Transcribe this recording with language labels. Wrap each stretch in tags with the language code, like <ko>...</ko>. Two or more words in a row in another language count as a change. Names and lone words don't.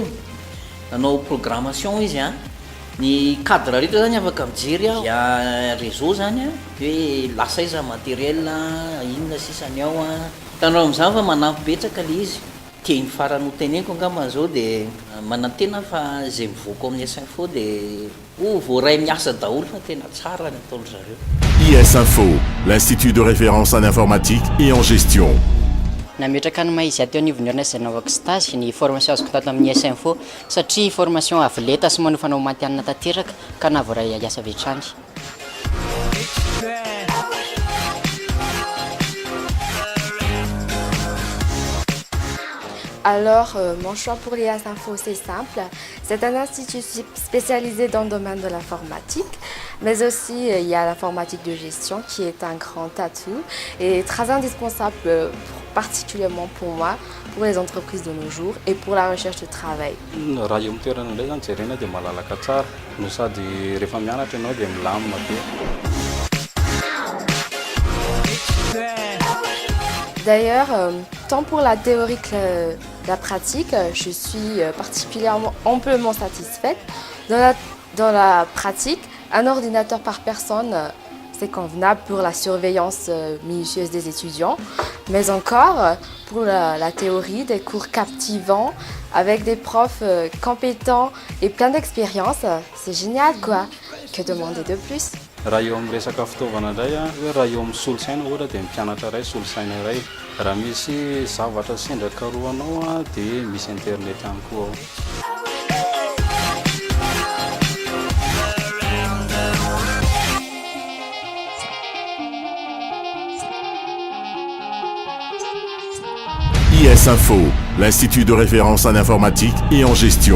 <mg>Nanao programmation izy ny cadre rehetra zany afaka mijery réseau zany hoe lasa iza matériel inona sisany ao tanao amin'izany fa manampy betsaka le izy. Tiany farany ho teneniko angamba zao dia manantena fa zay mivoaka amin'ny IS Info dia voaray miasa daholo fa tena tsara ny ataony zareo.</mg> <fr>IS Info, l'Institut de référence en informatique et en gestion.</fr> <mg>Nametraka ny maha izy ateo anivon'ny orinasa izay naovako stage ny formation azoko tato amin'ny IS Info satria formation avoleta sy manofanao mantianina tanteraka ka nahavoaray asa avy hatrany.</mg> <fr>Alors, mon choix pour l'IS Info, c'est simple. C'est un institut spécialisé dans le domaine de l'informatique, mais aussi il y a l'informatique de gestion qui est un grand atout et très indispensable, particulièrement pour moi, pour les entreprises de nos jours et pour la recherche de travail.</fr> <mg>Raha eo amin'ny toerana indray zany jerena dia malalaka tsara no sady rehefa mianatra ianao dia milamina be.</mg> <fr>D'ailleurs, tant pour la théorie que la pratique, je suis particulièrement amplement satisfaite. Dans la pratique, un ordinateur par personne, c'est convenable pour la surveillance minutieuse des étudiants, mais encore pour la théorie, des cours captivants avec des profs compétents et plein d'expérience. C'est génial quoi, que demander de plus?</fr> <mg>Raha eo amin'ny resaka fitaovana indray hoe raha eo amin'ny solosaina ohatra dia mpianatra iray solosaina iray. Raha misy zavatra sendra karohanao dia misy internet ihany koa ao.</mg> <fr>IS Info, l'Institut de référence en informatique et en gestion.</fr>